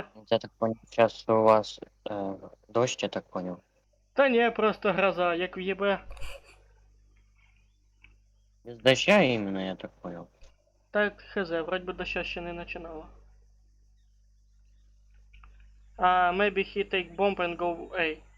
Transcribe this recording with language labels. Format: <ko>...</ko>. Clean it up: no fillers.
<ru>Я так понял, сейчас у вас дождь, я так понял.</ru> <uk>Та ні, просто гроза, як в'єбе.</uk> <ru>Без дождя именно, я так понял.</ru> <uk>Так, хз, вроді би доща ще не починало.</uk> <en>Maybe he take bomb and go A.</en>